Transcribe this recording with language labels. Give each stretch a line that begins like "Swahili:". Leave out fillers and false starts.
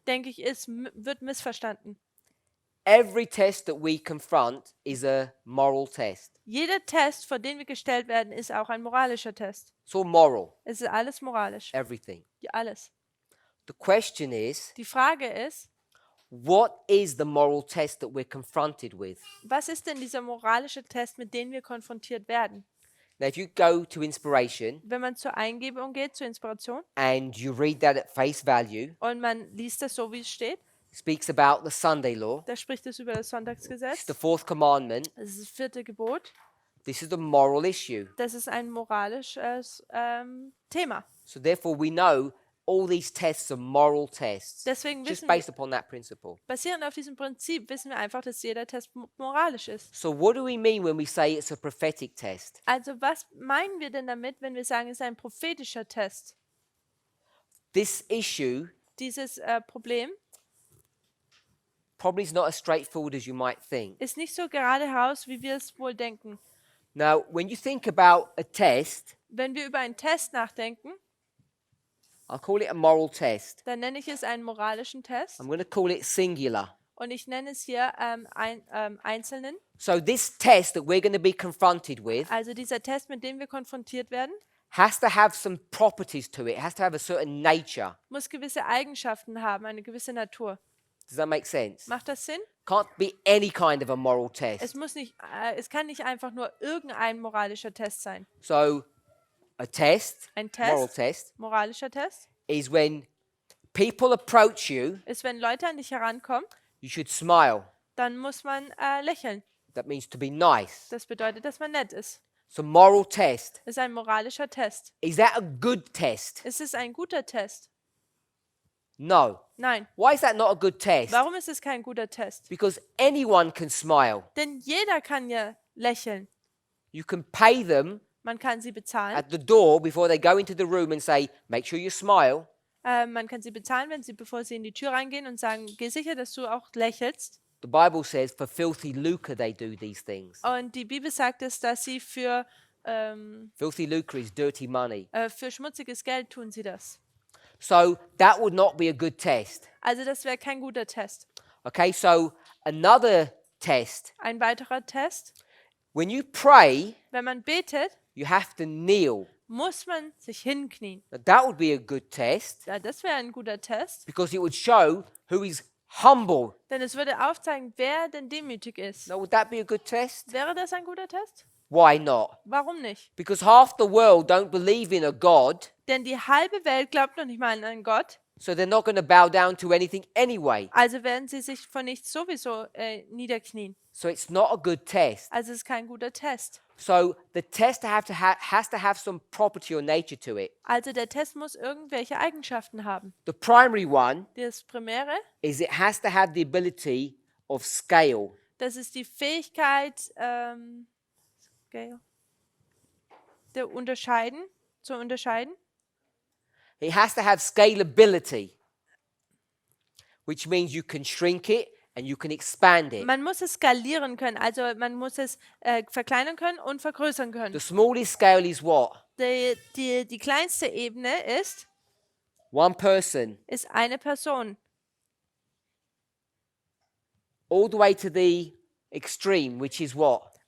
German: denke ich, wird missverstanden.
English: Every test that we confront is a moral test.
German: Jeder Test, vor den wir gestellt werden, ist auch ein moralischer Test.
English: It's all moral,
German: Es ist alles moralisch.
English: everything.
German: Ja, alles.
English: The question is,
German: Die Frage ist,
English: what is the moral test that we're confronted with?
German: was ist denn dieser moralische Test, mit dem wir konfrontiert werden?
English: Now, if you go to inspiration
German: Wenn man zur Eingebung geht, zur Inspiration,
English: and you read that at face value,
German: und man liest das so, wie es steht,
English: it speaks about the Sunday law.
German: da spricht es über das
English: It's
German: Sonntagsgesetz.
English: the 4th commandment.
German: Das ist das 4. Gebot.
English: This is the moral issue.
German: Das ist ein moralisches Thema.
English: So therefore, we know all these tests are moral tests,
German: Deswegen
English: just
German: wissen wir,
English: based upon that principle.
German: basierend auf diesem Prinzip wissen wir einfach, dass jeder Test moralisch ist.
English: So what do we mean when we say it's a prophetic test?
German: Also was meinen wir denn damit, wenn wir sagen, es ist ein prophetischer Test?
English: This issue
German: Dieses Problem
English: probably is not as straightforward as you might think.
German: ist nicht so gerade heraus, wie wir es wohl denken.
English: Now, when you think about a test,
German: Wenn wir über einen Test nachdenken,
English: I'll call it a moral test.
German: dann nenne ich es einen moralischen Test
English: I'm going to call it singular.
German: und ich nenne es hier einzelnen.
English: So this test that we're going to be confronted with
German: Also dieser Test, mit dem wir konfrontiert werden,
English: has to have some properties to it. It has to have a certain nature.
German: muss gewisse Eigenschaften haben, eine gewisse Natur.
English: Does that make sense?
German: Macht das Sinn?
English: Can't be any kind of a moral test.
German: Es kann nicht einfach nur irgendein moralischer Test sein.
English: So a test,
German: Ein
English: moral
German: Test,
English: test,
German: moralischer Test,
English: is when people approach you,
German: ist, wenn Leute an dich herankommen,
English: you should smile.
German: dann muss man lächeln.
English: That means to be nice.
German: Das bedeutet, dass man nett ist.
English: So moral test.
German: Das ist ein moralischer Test.
English: Is that a good test?
German: Ist es ein guter Test?
English: No.
German: Nein.
English: Why is that not a good test?
German: Warum ist es kein guter Test?
English: Because anyone can smile.
German: Denn jeder kann ja lächeln.
English: You can pay them
German: Man kann sie bezahlen.
English: at the door before they go into the room and say, make sure you smile.
German: Man kann sie bezahlen, bevor sie in die Tür reingehen und sagen, geh sicher, dass du auch lächelst.
English: The Bible says for filthy lucre they do these things.
German: Und die Bibel sagt es, dass sie für
English: Filthy lucre is dirty money.
German: schmutziges Geld tun sie das.
English: So that would not be a good test.
German: Also das wäre kein guter Test.
English: Okay, so another test.
German: Ein weiterer Test,
English: When you pray,
German: wenn man betet,
English: you have to kneel.
German: muss man sich hinknien.
English: Now, that would be a good test
German: Ja, das wäre ein guter Test,
English: because it would show who is humble.
German: denn es würde aufzeigen, wer denn demütig ist.
English: Now, would that be a good test?
German: Wäre das ein guter Test?
English: Why not?
German: Warum nicht?
English: Because half the world don't believe in a God,
German: Denn die halbe Welt glaubt noch nicht mal an einen Gott,
English: so they're not going to bow down to anything anyway.
German: also werden sie sich vor nichts sowieso niederknien.
English: So it's not a good test.
German: Also es ist kein guter Test.
English: So the test has to have some property or nature to it.
German: Also der Test muss irgendwelche Eigenschaften haben.
English: The primary one
German: Das Primäre,
English: is it has to have the ability of scale.
German: das ist die Fähigkeit, zu unterscheiden.
English: It has to have scalability, which means you can shrink it and you can expand it.
German: Man muss es skalieren können, also man muss es verkleinern können und vergrößern können.
English: The smallest scale is what?
German: Die kleinste Ebene
English: One person,
German: ist eine Person.
English: all the way to the extreme, which is what?